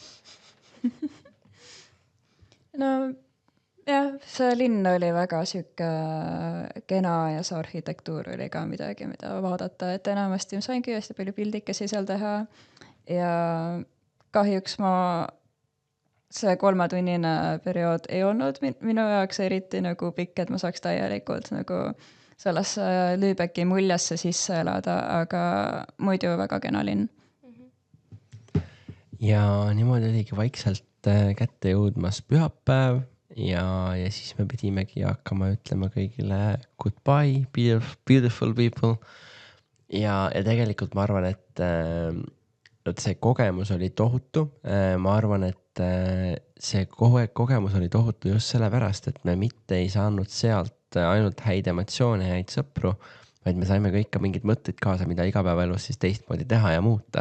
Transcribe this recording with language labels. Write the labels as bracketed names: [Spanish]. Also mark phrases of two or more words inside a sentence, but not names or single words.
[Estonian] No jah, see linn oli väga sihuke kena ja see arhitektuur oli ka midagi, mida vaadata, et enamasti ma saingi hästi palju pildikesi seal teha ja kahjuks see 3-tunnine periood ei olnud minu jaoks eriti nagu pikk, et ma saaks täielikult nagu sellesse Lübecki muljesse sisse elada, aga muidu väga kena linn. Ja niimoodi oligi vaikselt kätte jõudmas pühapäev ja siis me pidimegi hakkama ütlema kõigile [English] goodbye, beautiful people. [Estonian] Ja tegelikult ma arvan, et see kogemus oli tohutu. Ma arvan, et see kogemus oli tohutu just sellepärast, et me mitte ei saanud sealt ainult häid emotsioone ja häid sõpru, vaid me saime kõik ka mingid mõtteid kaasa, mida igapäevaelus siis teistmoodi teha ja muuta.